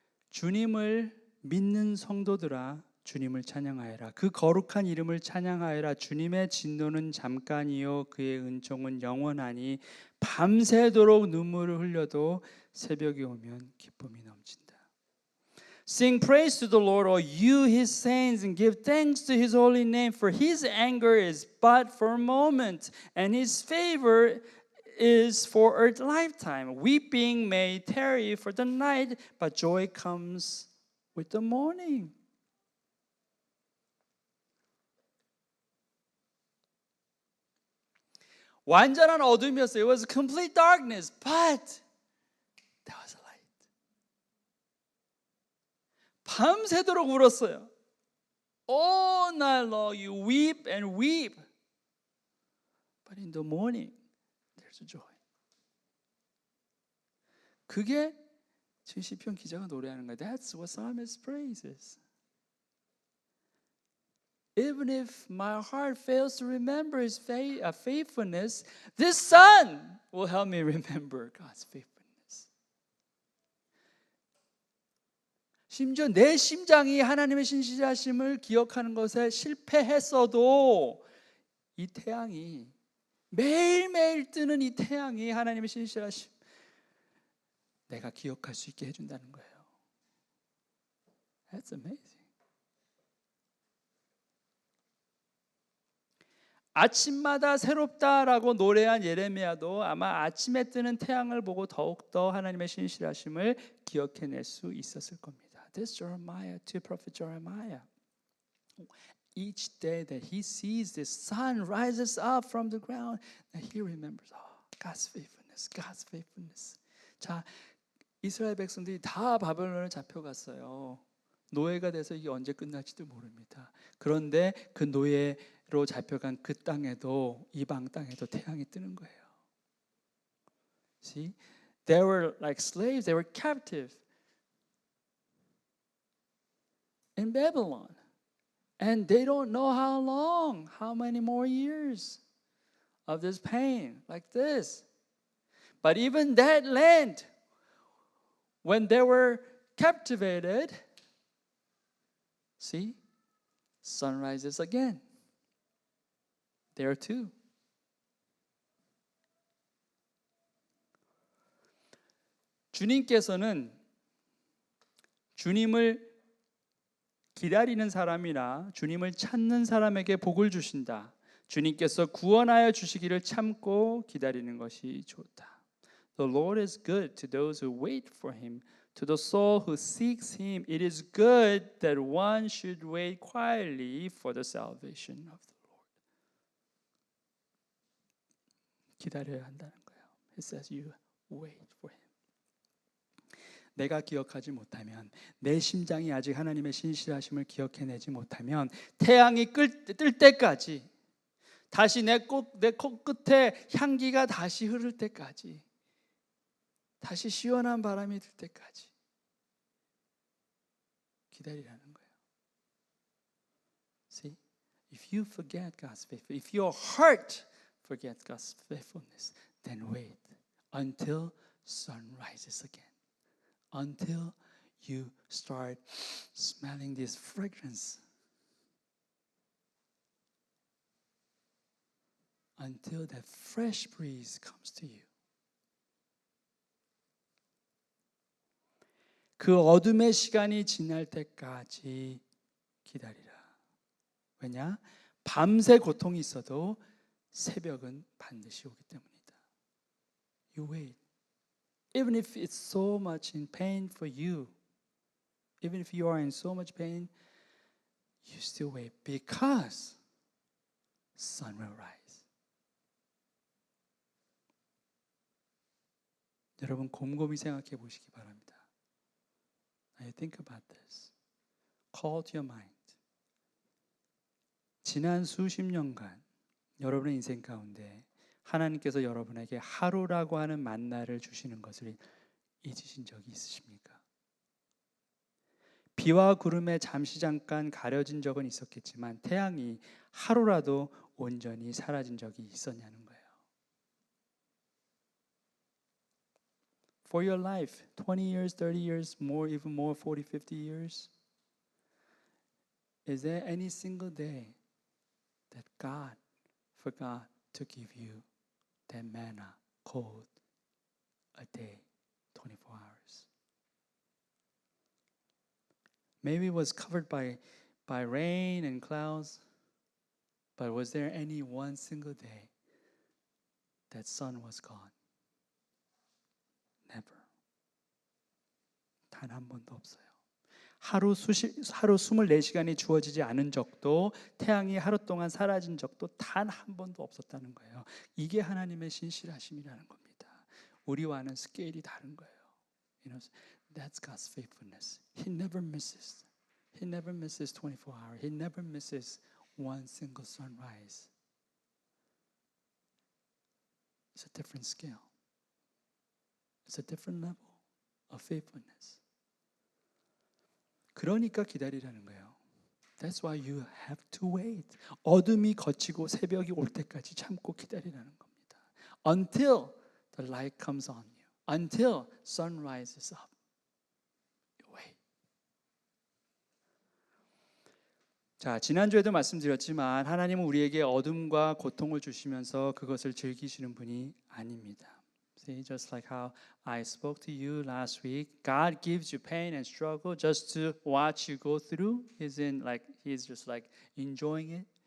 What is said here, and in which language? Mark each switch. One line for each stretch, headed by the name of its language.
Korean: 주님을 믿는 성도들아, 주님을 찬양하여라. 그 거룩한 이름을 찬양하여라. 주님의 진노는 잠깐이요 그의 은총은 영원하니 밤새도록 눈물을 흘려도 새벽이 오면 기쁨이 넘친다.
English: Sing praise to the Lord, all you His saints, and give thanks to His holy name, for His anger is but for a moment, and His favor is for a lifetime. Weeping may tarry for the night, but joy comes with the morning.
Korean: 완전한 어둠이었어요.
English: It was complete darkness, but there was a light.
Korean: 밤새도록 울었어요.
English: All night long you weep and weep. But in the morning, there's a joy.
Korean: 그게 지금 시편 기자가 노래하는 거예요.
English: That's what psalmist praises. Even if my heart fails to remember His faithfulness, this sun will help me remember God's faithfulness.
Korean: 심지어 내 심장이 하나님의 신실하심을 기억하는 것에 실패했어도 이 태양이 매일매일 뜨는 이 태양이 하나님의 신실하심 내가 기억할 수 있게 해준다는 거예요.
English: That's amazing.
Korean: 아침마다 새롭다라고 노래한 예레미야도 아마 아침에 뜨는 태양을 보고 더욱더 하나님의 신실하심을 기억해낼 수 있었을 겁니다.
English: This Jeremiah, to prophet Jeremiah. Each day that he sees the sun rises up from the ground, that he remembers, God's faithfulness, God's faithfulness.
Korean: 자, 이스라엘 백성들이 다 바벨론을 잡혀갔어요. 노예가 돼서 이게 언제 끝날지도 모릅니다. 그런데 그 노예로 잡혀간 그 땅에도 이방 땅에도 태양이 뜨는 거예요.
English: See, they were like slaves. They were captive in Babylon, and they don't know how long, how many more years of this pain like this. But even that land, when they were captivated, see, sun rises again. There too.
Korean: 주님께서는 주님을 기다리는 사람이나 주님을 찾는 사람에게 복을 주신다. 주님께서 구원하여 주시기를 참고 기다리는 것이 좋다.
English: The Lord is good to those who wait for Him. To the soul who seeks Him, it is good that one should wait quietly for the salvation of the Lord.
Korean: 기다려야 한다는 거예요.
English: It says you wait for Him.
Korean: 내가 기억하지 못하면, 내 심장이 아직 하나님의 신실하심을 기억해내지 못하면 태양이 뜰 때까지, 다시 내 코끝에 향기가 다시 흐를 때까지, 다시 시원한 바람이 들 때까지 기다리라는 거예요.
English: See, if you forget God's faithfulness, if your heart forgets God's faithfulness, then wait until sun rises again, until you start smelling this fragrance, until that fresh breeze comes to you.
Korean: 그 어둠의 시간이 지날 때까지 기다리라. 왜냐? 밤새 고통이 있어도 새벽은 반드시 오기 때문이다.
English: You wait. Even if it's so much in pain for you, even if you are in so much pain, you still wait because sun will rise.
Korean: 여러분 곰곰이 생각해 보시기 바랍니다.
English: I think about this. Call to your mind.
Korean: 지난 수십 년간 여러분의 인생 가운데 하나님께서 여러분에게 하루라고 하는 만나를 주시는 것을 잊으신 적이 있으십니까? 비와 구름에 잠시 잠깐 가려진 적은 있었겠지만 태양이 하루라도 온전히 사라진 적이 있었냐는 거예요.
English: For your life, 20 years, 30 years, more, even more, 40, 50 years, is there any single day that God forgot to give you that manna called a day, 24 hours? Maybe it was covered by rain and clouds, but was there any one single day that sun was gone? Never.
Korean: 단 한 번도 없어요. 하루 24시간이 주어지지 않은 적도, 태양이 하루 동안 사라진 적도 단 한 번도 없었다는 거예요. 이게 하나님의 신실하심이라는 겁니다. 우리와는 스케일이 다른 거예요.
English: You know, that's God's faithfulness. He never misses. He never misses 24 hours. He never misses one single sunrise. It's a different scale. It's a different level of faithfulness.
Korean: 그러니까 기다리라는 거예요.
English: That's why you have to wait.
Korean: 어둠이 걷히고 새벽이 올 때까지 참고 기다리라는 겁니다.
English: Until the light comes on you. Until sun rises up. You wait.
Korean: 자, 지난주에도 말씀드렸지만 하나님은 우리에게 어둠과 고통을 주시면서 그것을 즐기시는 분이 아닙니다.
English: See, just like how I spoke to you last week, God gives you pain and struggle just to watch you go through. He's just like enjoying it.